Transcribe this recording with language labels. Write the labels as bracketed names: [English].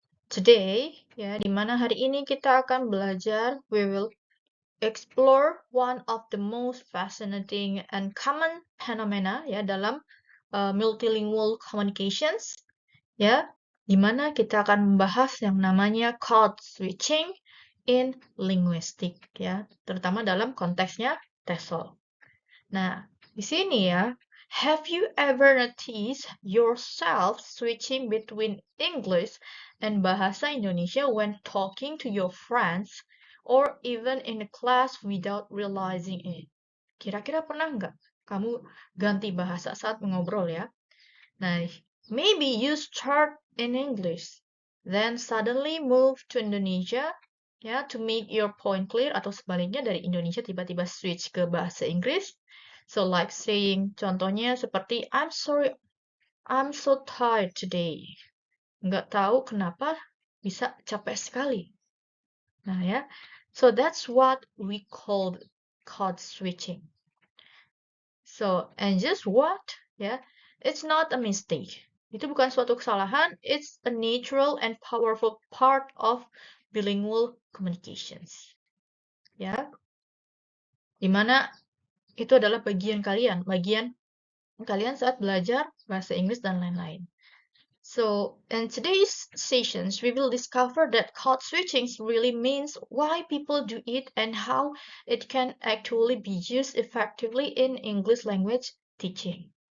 [English] Today, [Indonesian] di mana hari ini kita akan belajar, [English] we will explore one of the most fascinating and common phenomena [Indonesian] dalam [English] multilingual communications, [Indonesian] di mana kita akan membahas yang namanya [English] code switching in linguistic, [Indonesian] terutama dalam konteksnya TESOL. [English] Nah, [Indonesian] di sini [English] have you ever noticed yourself switching between English and bahasa Indonesia when talking to your friends or even in a class without realizing it? [Indonesian] Kira-kira pernah nggak kamu ganti bahasa saat mengobrol ya? [English] Nah, maybe you start in English, then suddenly move to Indonesia, to make your point clear, [Indonesian] atau sebaliknya dari Indonesia tiba-tiba switch ke bahasa Inggris. [English] So like saying, [Indonesian] contohnya seperti, [English] I'm sorry, I'm so tired today. [Indonesian] Nggak tahu kenapa bisa capek sekali. [English] Nah so that's what we call code switching. So, and just what? It's not a mistake. [Indonesian] Itu bukan suatu kesalahan, [English] it's a natural and powerful part of bilingual communications. [Indonesian] Dimana itu adalah bagian kalian saat belajar bahasa Inggris dan lain-lain. [English] So, in today's sessions, we will discover that code switching really means why people do it and how it can actually be used effectively in English language teaching.